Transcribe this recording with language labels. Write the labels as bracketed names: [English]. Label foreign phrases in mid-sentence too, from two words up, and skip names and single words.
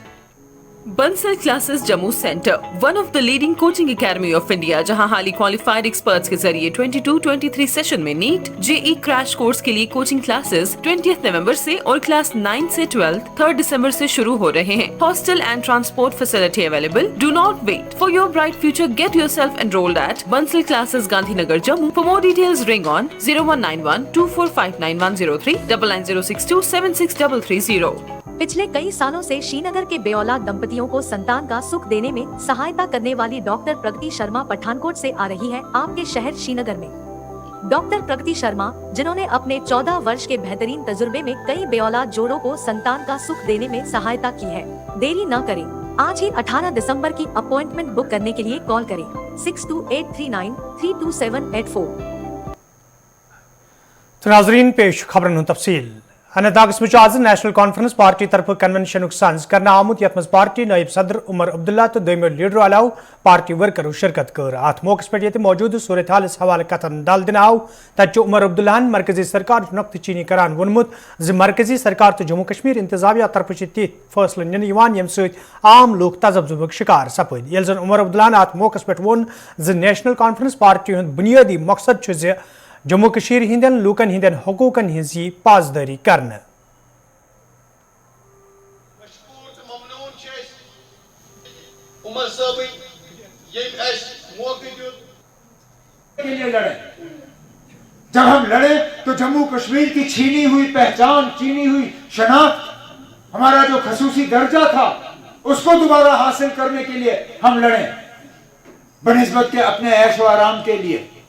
[Hindi] बंसल क्लासेस जम्मू सेंटर, [English] one of the leading coaching academy of India, [Hindi] जहां [English] highly qualified experts [Hindi] के जरिए 22-23 सेशन में नीट JEE [English] crash course [Hindi] के लिए [English] coaching classes [Hindi] 20 नवंबर से और क्लास 9 से 12 3 दिसंबर से शुरू हो रहे हैं। [English] Hostel and transport facility available. Do not wait for your bright future, get yourself enrolled at Bansal Classes Gandhinagar Jammu. For more details ring on 019124599103 9906276330. [Hindi] पिछले कई सालों से श्रीनगर के बेऔलाद दंपतियों को संतान का सुख देने में सहायता करने वाली डॉक्टर प्रगति शर्मा पठानकोट से आ रही है आपके शहर श्रीनगर में। डॉक्टर प्रगति शर्मा, जिन्होंने अपने 14 वर्ष के बेहतरीन तजुर्बे में कई बेऔलाद जोड़ों को संतान का सुख देने में सहायता की है। देरी न करें, आज ही 18 दिसंबर की [English] appointment book [Hindi] करने के लिए कॉल करें 6283932784। [Kashmiri] तो नाजरीन पेश खबरन तफसील। अनंतनाग आज नेशनल कॉन्फ्रेंस पार्टी तरफ कन्वेंशन सांस करना आमुत यथ पार्टी नायब सदर उमर अब्दुल्ला तो दोमो लीडर अलाव पार्टी वर्करों शिरकत कर। अत मौके पे मौजूद सूरत हाल हवाले कथन दल दिन आव तत उमर अब्दुल्लाहन मरकजी सरकार नुक्त चीनी करान वोनमुत ज मरकजी सरकार तो जम्मू कश्मीर इंतजामिया तरफ तिथ फैसले निन यम सत आम लोग तजब्जुबक शिकार सपद। ये जन उमर अब्दुल्लाहन अत मौके पे वोन ज नेशनल कॉन्फ्रेंस पार्टी हुंद बुनियादी मकसद जम्मू कश्मीर हिंदन लूकन हिंदन हकूकन हिंज पासदारी करना। [Hindi] जब हम लड़े तो जम्मू कश्मीर की छीनी हुई पहचान, छीनी हुई शनाख्त, हमारा जो खसूसी दर्जा था उसको दोबारा हासिल करने के लिए हम लड़े, बनिस्बत के अपने ऐश व आराम के लिए।